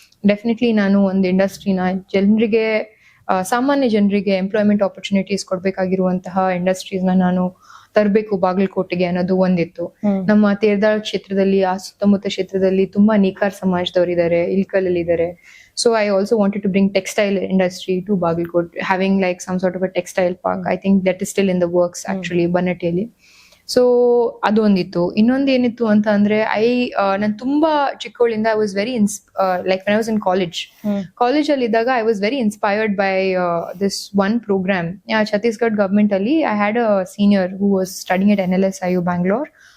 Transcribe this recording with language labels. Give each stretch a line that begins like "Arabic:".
Kannada: Definitely ನಾನು ಒಂದು ಇಂಡಸ್ಟ್ರಿನ ಜನರಿಗೆ, ಸಾಮಾನ್ಯ ಜನರಿಗೆ ಎಂಪ್ಲಾಯ್ಮೆಂಟ್ ಆಪರ್ಚುನಿಟೀಸ್ ಕೊಡ್ಬೇಕಾಗಿರುವಂತಹ ಇಂಡಸ್ಟ್ರೀಸ್ನ ನಾನು ತರಬೇಕು ಬಾಗಲಕೋಟೆಗೆ ಅನ್ನೋದು ಒಂದಿತ್ತು. ನಮ್ಮ ತೇರ್ದಾಳ್ ಕ್ಷೇತ್ರದಲ್ಲಿ, ಆ ಸುತ್ತಮುತ್ತ ಕ್ಷೇತ್ರದಲ್ಲಿ ತುಂಬಾ ನೇಕಾರ್ ಸಮಾಜದವರು ಇದ್ದಾರೆ, ಇಲ್ಕಲಲ್ಲಿ ಇದ್ದಾರೆ.
English: So I also wanted to bring textile industry to Bagalkot, having like some sort of a textile park. I think that is still in the works actually, Bannattiಯಲ್ಲಿ.
Kannada: So ಅದು ಒಂದಿತ್ತು. ಇನ್ನೊಂದು ಏನಿತ್ತು ಅಂತ ಅಂದ್ರೆ ನಾನು ತುಂಬಾ ಚಿಕ್ಕವಳಿಂದ
English: I was very like when I was in college
Kannada: ಅಲ್ಲಿ ಇದ್ದಾಗ
English: I was very inspired by this one program. Chhattisgarh government ಅಲ್ಲಿ I had a senior who was studying at NLSIU Bangalore.